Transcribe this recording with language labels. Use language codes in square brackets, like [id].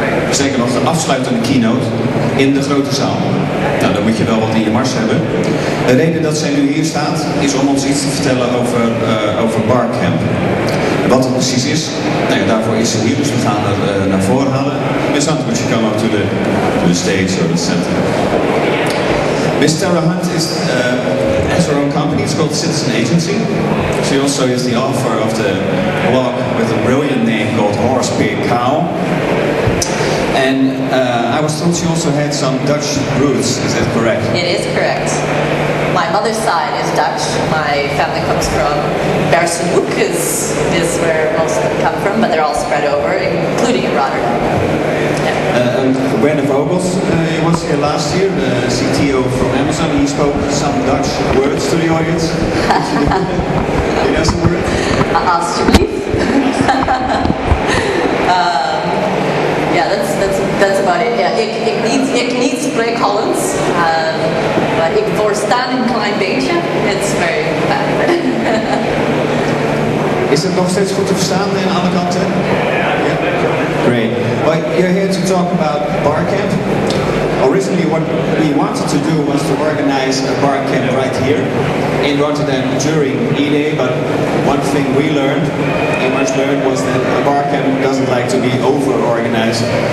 [nl] Zeker nog de afsluitende keynote in de grote zaal. Nou, dan moet je wel wat in je mars hebben. De reden dat zij nu hier staat, is om ons iets te vertellen over Barcamp. Wat het precies is, nou ja, daarvoor is ze hier, dus we gaan er naar voren halen. [en] Miss Hunt, would you come up to the stage or the center? Miss Tara Hunt has her own company. It's called Citizen Agency. She also is the author of the blog with a brilliant name called Horse, Pig, Cow. And I was told she also had some Dutch roots. Is that correct? It is correct. My mother's side is Dutch. My family comes from Bersenhoek, is where most of them come from, but they're all spread over, including in Rotterdam. Werner Vogels, he was here last year, the CTO from Amazon. He spoke some Dutch words to the audience. Did you have some words? [nl] Alsjeblieft. [en] Yeah, that's about it. Yeah, [nl] ik niet spreek Hollands, maar ik verstaan een klein beetje. [en] It's very bad. [nl] Is het nog steeds goed te verstaan aan alle kanten? [en] Yeah. Great. Well, you're here to talk about Barcamp. Originally what we wanted to do was to organize a Barcamp right here in Rotterdam during Eday, but one thing we learned, Emerce learned, was that a Barcamp doesn't like to be over-organized.